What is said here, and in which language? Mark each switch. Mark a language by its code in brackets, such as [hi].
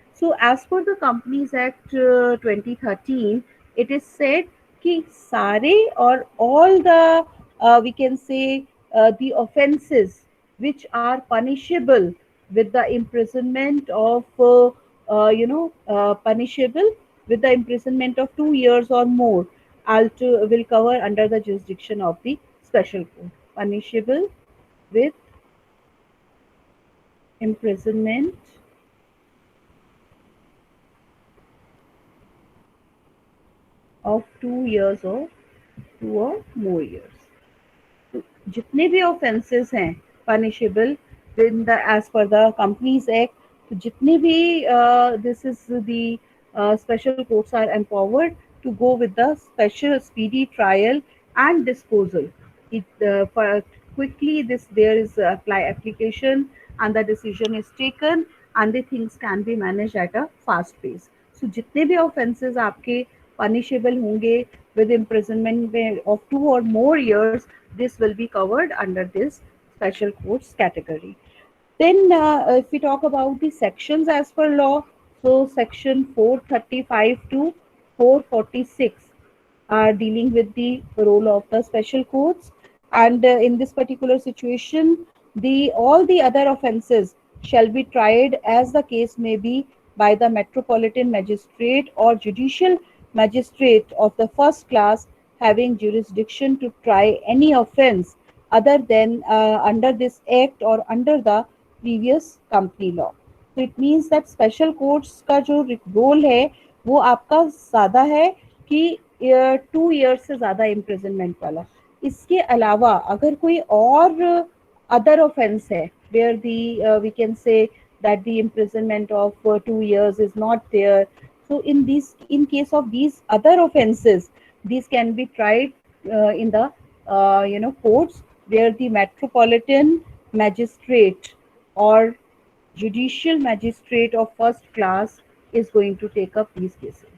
[en] So as per the Companies Act 2013, it is said कि सारे और all the we can say the offences which are punishable with the imprisonment of punishable with the imprisonment of 2 years or more will cover under the jurisdiction of the special court. Punishable with imprisonment of 2 years or 2 or more years. तो जितने भी offences हैं punishable in the as per the companies act, तो जितने भी this is the special courts are empowered to go with the special speedy trial and disposal. For quickly this there is application and the decision is taken and the things can be managed at a fast pace. So जितने भी offences आपके punishable होंगे with imprisonment of 2 or more years, this will be covered under this special courts category. Then, if we talk about the sections as per law, so section 435 to 446 are dealing with the role of the special courts, and in this particular situation, the all the other offences shall be tried as the case may be by the metropolitan magistrate or judicial magistrate of the first class having jurisdiction to try any offence other than under this act or under the previous company law. [hi] तो it means that special courts का जो role है वो आपका ज़्यादा है कि 2 years से ज़्यादा इम्प्रिजनमेंट वाला. [en] इसके अलावा अगर कोई और other offense hai where the we can say that the imprisonment of 2 years is not there. So in case of these other offenses, these can be tried in the courts where the metropolitan magistrate or judicial magistrate of first class is going to take up these cases.